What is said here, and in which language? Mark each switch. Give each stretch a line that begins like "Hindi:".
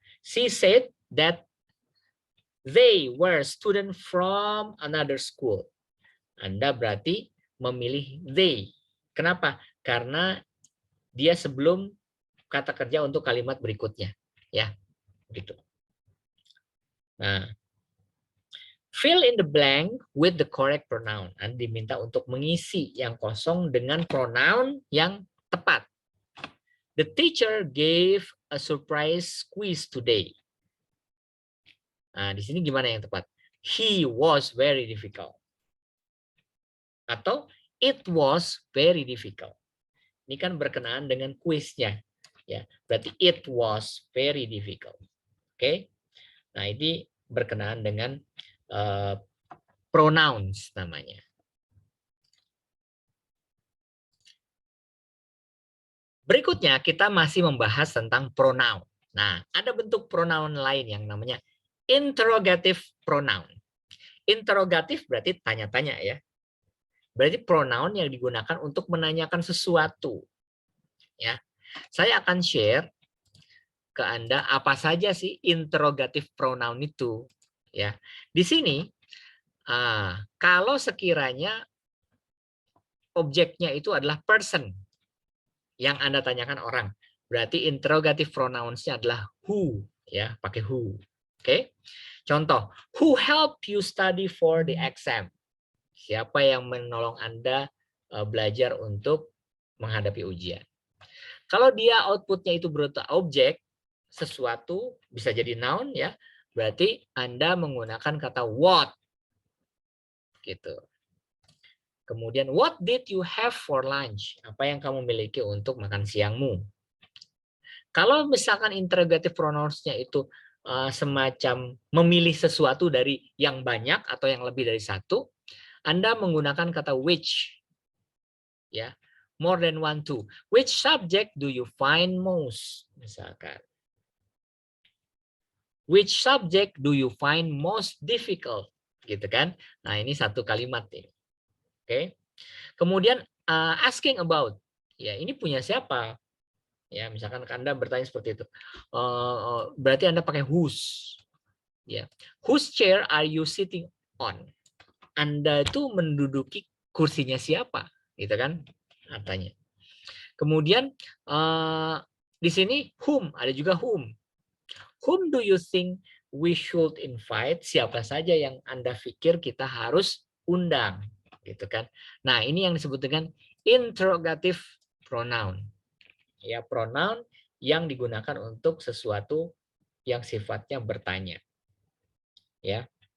English: She said that they were student from another school.
Indonesian: Anda berarti memilih they. Kenapa? Karena dia sebelum kata kerja untuk kalimat berikutnya. Ya, gitu. Nah,
English: fill in the blank with the correct pronoun.
Indonesian: Anda diminta untuk mengisi yang kosong dengan pronoun yang tepat.
English: The teacher gave a surprise quiz today.
Indonesian: Nah, di sini gimana yang tepat?
English: He was very difficult.
Indonesian: Atau
English: it was very difficult.
Indonesian: Ini kan berkenaan dengan kuisnya. Ya, berarti
English: it was very difficult. Oke.
Indonesian: Nah, ini berkenaan dengan pronouns namanya. Berikutnya kita masih membahas tentang pronoun. Nah, ada bentuk pronoun lain yang namanya interrogative pronoun. Interrogatif berarti tanya-tanya ya. Berarti pronoun yang digunakan untuk menanyakan sesuatu. Ya. Saya akan share ke Anda apa saja sih interrogative pronoun itu. Ya. Di sini kalau sekiranya objeknya itu adalah person yang Anda tanyakan orang, berarti interrogative pronouns-nya adalah who, ya, pakai who. Oke. Contoh,
English: who help you study for the exam?
Indonesian: Siapa yang menolong Anda belajar untuk menghadapi ujian? Kalau dia outputnya itu berupa objek, sesuatu, bisa jadi noun ya, berarti Anda menggunakan kata what. Gitu. Kemudian,
English: what did you have for lunch?
Indonesian: Apa yang kamu miliki untuk makan siangmu? Kalau misalkan interrogative pronouns-nya itu semacam memilih sesuatu dari yang banyak atau yang lebih dari satu, Anda menggunakan kata which.
English: Ya, more than one, two. Which subject do you find most?
Indonesian: Misalkan.
English: Which subject do you find most difficult?
Indonesian: Gitu kan? Nah, ini satu kalimat ini. Oke. Kemudian
English: asking about.
Indonesian: Ya, ini punya siapa? Ya, misalkan Anda bertanya seperti itu. Berarti Anda pakai whose. Ya.
English: Whose chair are you sitting on?
Indonesian: Anda itu menduduki kursinya siapa? Gitu kan? Artinya. Kemudian di sini whom, ada juga whom.
English: Whom do you think we should invite?
Indonesian: Siapa saja yang Anda pikir kita harus undang, gitu kan? Nah, ini yang disebut dengan interrogative pronoun. Ya, pronoun yang digunakan untuk sesuatu yang sifatnya bertanya. Ya.